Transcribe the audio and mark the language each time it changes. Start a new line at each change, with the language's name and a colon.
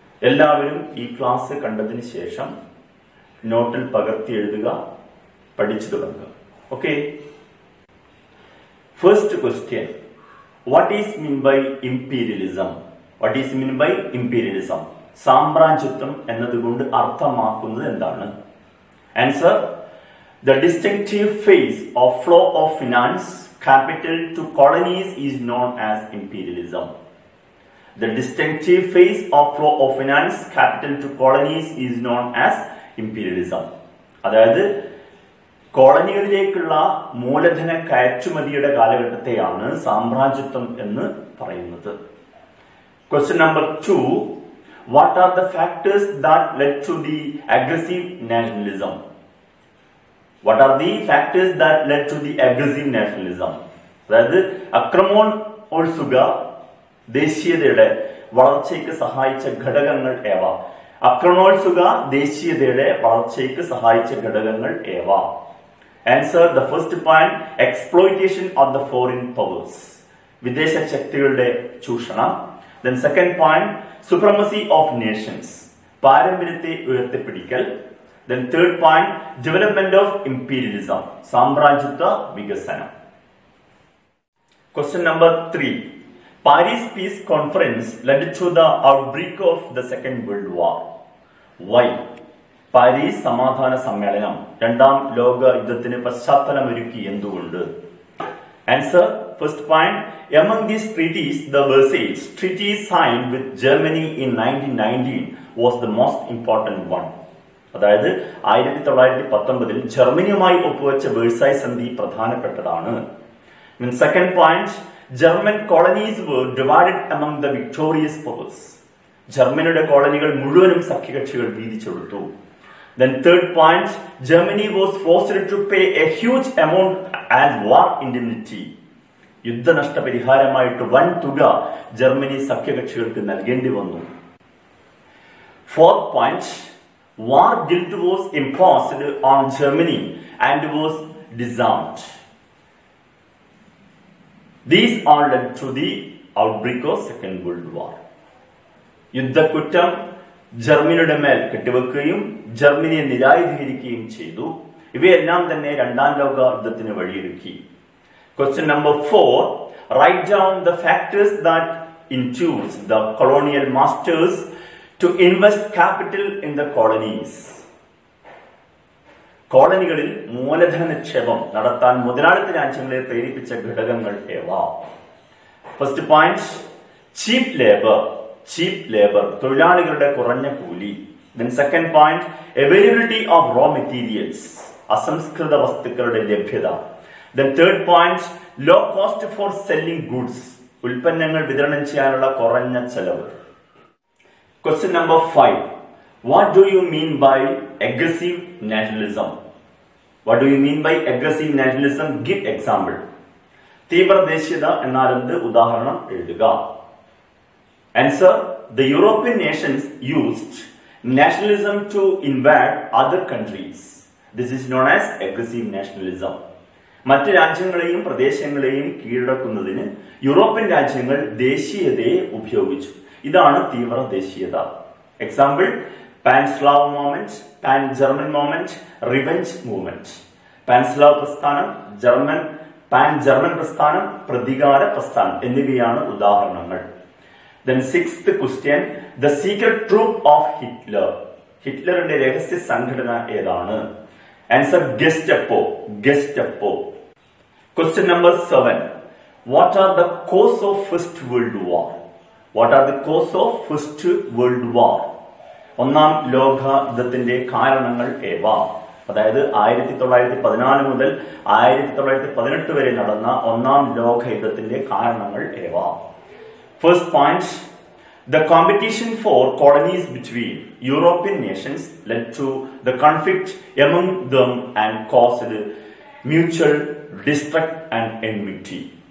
Malayalam: എല്ലാവരും ഈ ക്ലാസ് കണ്ടതിന് ശേഷം നോട്ടിൽ പകർത്തി എഴുതുക, പഠിച്ചു തുടങ്ങുക.
English: Okay. First question, what is mean by imperialism? What is mean by imperialism?
Malayalam: സാമ്രാജ്യത്വം എന്നതുകൊണ്ട് അർത്ഥമാക്കുന്നത് എന്താണ്?
English: Answer: the distinctive phase of flow of finance capital to colonies is known as imperialism. The distinctive phase of flow of finance capital to colonies is known as imperialism.
Malayalam: അതായത് കോളനികളിലേക്കുള്ള മൂലധന കയറ്റുമതിയുടെ കാലഘട്ടത്തെയാണ് സാമ്രാജ്യത്വം എന്ന് പറയുന്നത്.
English: Question number 2. What are the factors that led to the aggressive nationalism? What are the factors that led to the aggressive nationalism?
Malayalam: അതായത് അക്രമോത്സുക ദേശീയതയുടെ വളർച്ചയ്ക്ക് സഹായിച്ച ഘടകങ്ങൾ ഏവ? അക്രമോത്സുക ദേശീയതയുടെ വളർച്ചയ്ക്ക് സഹായിച്ച ഘടകങ്ങൾ ഏവ?
English: Answer: the first point, exploitation of the foreign powers.
Malayalam: വിദേശ ശക്തികളുടെ ചൂഷണം.
English: Then second point, supremacy of nations.
Malayalam: പാരമ്പര്യത്തെ ഉയർത്തിപ്പിടിക്കൽ.
English: Then third point, development of imperialism.
Malayalam: സാമ്രാജ്യത്വ വികസനം.
English: Question number 3. Paris Peace Conference led to the outbreak of the Second World War. Why?
Malayalam: Paris സമാധാന സമ്മേളനം രണ്ടാം ലോക യുദ്ധത്തിന് പശ്ചാത്തലമൊരുക്കി എന്തുകൊണ്ട്?
English: Answer: first point, among these treaties the Versailles Treaty signed with Germany in 1919 was the most important one.
Malayalam: അതായത് 1919 ജർമ്മനിയുമായി ഒപ്പുവെച്ച വേഴ്സായ് സന്ധി പ്രധാനപ്പെട്ടതാണ്.
English: Second point, German colonies were divided among the victorious powers.
Malayalam: ജർമ്മനിയുടെ കോളനികൾ മുഴുവനും സഖ്യകക്ഷികൾ വീതിച്ചെടുത്തു.
English: Then third point, Germany was forced to pay a huge amount as war indemnity.
Malayalam: യുദ്ധനഷ്ടപരിഹാരമായിട്ട് വൻ തുക Germany സഖ്യകക്ഷികൾക്ക് നൽകേണ്ടി വന്നു.
English: Fourth point, war guilt was imposed on Germany and was disarmed. These all led to the outbreak of Second World War.
Malayalam: യുദ്ധക്കുറ്റം ജർമ്മനിയുടെ മേൽ കെട്ടിവെക്കുകയും ജർമ്മനിയെ നിരായുധീകരിക്കുകയും ചെയ്തു. ഇവയെല്ലാം തന്നെ രണ്ടാം ലോക യുദ്ധത്തിന് വഴിയൊരുക്കി.
English: Question number 4. Write down the factors that induced the colonial masters to invest capital in the colonies.
Malayalam: കോളനികളിൽ മൂലധന നിക്ഷേപം നടത്താൻ മുതലാളിത്ത രാജ്യങ്ങളെ പ്രേരിപ്പിച്ച ഘടകങ്ങൾ ഏവ?
English: first point, cheap labour
Malayalam: തൊഴിലാളികളുടെ കുറഞ്ഞ കൂലി.
English: Then second point, availability of raw materials,
Malayalam: അസംസ്കൃത വസ്തുക്കളുടെ ലഭ്യത.
English: Then third point, low cost for selling goods,
Malayalam: ഉൽപ്പന്നങ്ങൾ വിതരണം ചെയ്യാനുള്ള കുറഞ്ഞ ചെലവ്.
English: Question number 5. What do you mean by aggressive nationalism? What do you mean by aggressive nationalism? Give example.
Malayalam: തീവ്ര ദേശീയത എന്നാൽ എന്ത്? ഉദാഹരണം എഴുതുക.
English: Answer: the European nations used nationalism to invade other countries. This is known as aggressive nationalism.
Malayalam: മറ്റ് രാജ്യങ്ങളെയും പ്രദേശങ്ങളെയും കീഴടക്കുന്നതിന് European രാജ്യങ്ങൾ ദേശീയതയെ ഉപയോഗിച്ചു. ഇതാണ് തീവ്ര ദേശീയത. Example: Pan-Slav movement, pan German movement, revenge movement. Pan-Slav പ്രസ്ഥാനം, പാൻ ജർമ്മൻ പ്രസ്ഥാനം, പ്രതികാര പ്രസ്ഥാനം എന്നിവയാണ് ഉദാഹരണങ്ങൾ.
English: Then sixth question, the secret troop of Hitler.
Malayalam: ഹിറ്റ്ലറിന്റെ രഹസ്യ സംഘടന ഏതാണ്? Answer: Gestapo.
English: Question number 7. What are the cause of First World War? What are the cause of First World War?
Malayalam: ഒന്നാം ലോക യുദ്ധത്തിന്റെ കാരണങ്ങൾ ഏവ. അതായത് 1914 മുതൽ 1918 വരെ നടന്ന ഒന്നാം ലോക യുദ്ധത്തിന്റെ കാരണങ്ങൾ ഏവ.
English: First point, the competition for colonies between European nations led to the conflict among them and caused mutual distrust and enmity.